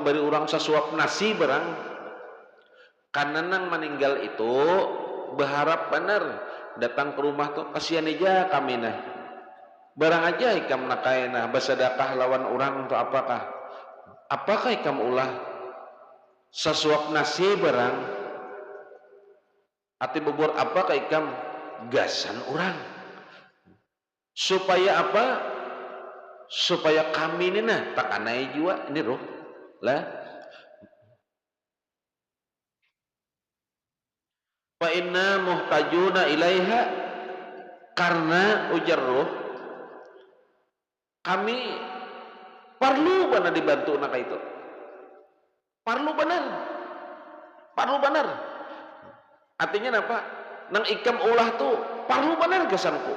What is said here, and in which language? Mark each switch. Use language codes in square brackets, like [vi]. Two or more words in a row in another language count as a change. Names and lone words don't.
[bjn] memberi orang sesuap nasi barang, karena nang meninggal itu berharap benar datang ke rumah tuh kasihan aja kami nah barang aja ikam nakaina bersedekah lawan orang tuh apakah ikam ulah sesuap nasi barang ati bubur apakah ikam gasan orang supaya apa? Supaya kami ini nah tak anai juga ini roh lah. [ar] فإنا محتاجون إليها, [bjn] karena ujar roh kami perlu benar dibantu nak itu. Perlu benar. Artinya apa? Nang ikam ulah tuh perlu benar kesanku.